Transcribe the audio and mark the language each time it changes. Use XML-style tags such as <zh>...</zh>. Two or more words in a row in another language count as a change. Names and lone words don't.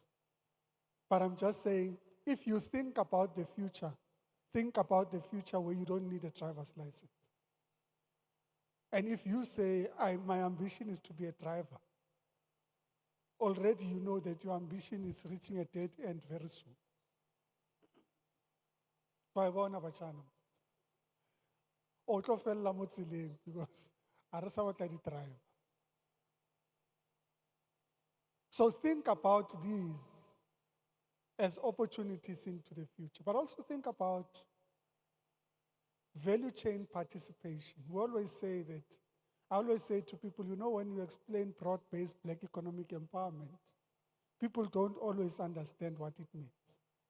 <en>But I'm just saying, if you think about the future where you don't need a driver's license. And if you say, my ambition is to be a driver, already you know that your ambition is reaching a dead end very soon.</en> <zu>Bayabona bashana.</zu> <tn>O tlo fella mo tseleng because a re sa batla di-drive.</tn> <en>So think about these as opportunities into the future, but also think about value chain participation. I always say to people, you know, when you explain broad-based Black economic empowerment, people don't always understand what it means.</en>